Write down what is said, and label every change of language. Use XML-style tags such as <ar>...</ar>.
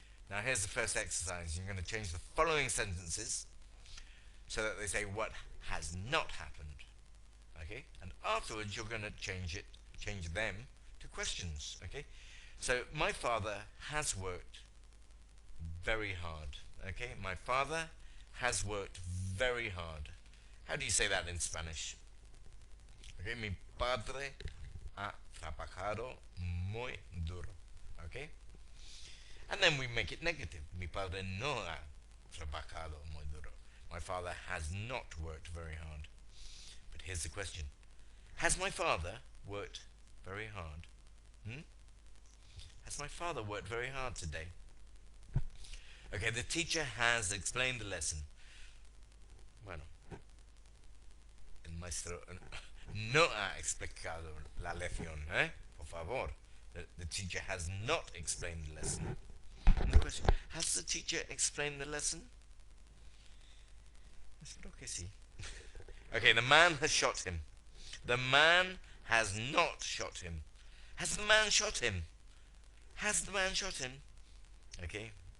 <en>Now here's the first exercise. You're going to change the following sentences so that they say what has not happened. Okay? And afterwards you're going to change them to questions. Okay? So my father has worked very hard. Okay? My father has worked very hard. How do you say that in Spanish? Okay?</en> <es>Mi padre ha trabajado muy duro. Okay?</es> <en>And then we make it negative.</en> <es>Mi padre no ha trabajado muy duro.</es> <en>My father has not worked very hard. But here's the question. Has my father worked very hard? Has my father worked very hard today? Okay, the teacher has explained the lesson.</en> <es>Bueno, el maestro no ha explicado la lección, ¿eh? Por favor.</es> <en>The teacher has not explained the lesson. And the question, has the teacher explained the lesson?</en> <es>Espero que sí.</es> <en>Okay, the man has shot him. The man has not shot him. Has the man shot him? Has the man shot him? Okay.</en>